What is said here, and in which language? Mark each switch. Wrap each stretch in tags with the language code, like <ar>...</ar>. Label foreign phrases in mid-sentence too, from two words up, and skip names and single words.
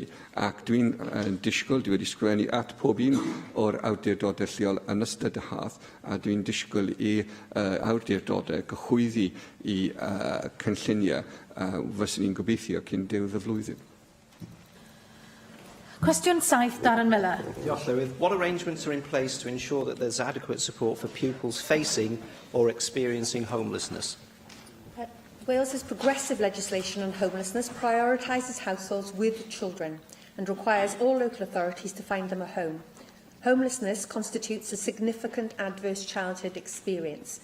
<cy>Ac dwi'n disgwyl, dwi wedi sgwennu at pob un o'r awdurdodau lleol yn ystod y hadd, a dwi'n disgwyl i awdurdodau gyhoeddi i cynlluniau fyswn ni'n gobeithio cyn diwedd y flwyddyn. Cwestiwn 7, Darren Miller. Diolch, Llywydd.</cy> <en>What arrangements are in place to ensure that there's adequate support for pupils facing or experiencing homelessness? Wales's progressive legislation on homelessness prioritises households with children and requires all local authorities to find them a home. Homelessness constitutes a significant adverse childhood experience.</en>